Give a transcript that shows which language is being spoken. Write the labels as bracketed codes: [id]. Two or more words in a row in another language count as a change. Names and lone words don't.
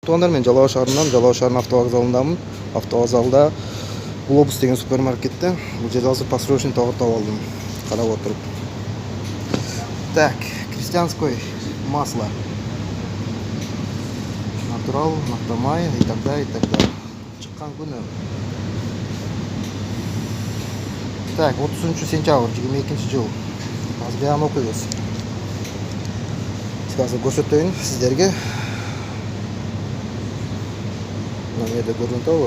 [ky] Туугандар, мен Жалал шаарынан, Жалал шаарынын автовокзалындамын. Автовокзалда Глобус деген супермаркетте бул жерде азыр [ru] посрочный товар [ky] таап алдым. Карап отуруп. [ru] Так, крестьянское масло. Натурал, Нафтамай и так далее, и так далее. [ky] Чыккан күнү. Так, 30-сентябрь 22-жыл. Азыр баягы окуйбуз. Азыр көрсөтөйүн сиздерге. Мына жерде көрүнүп атабы?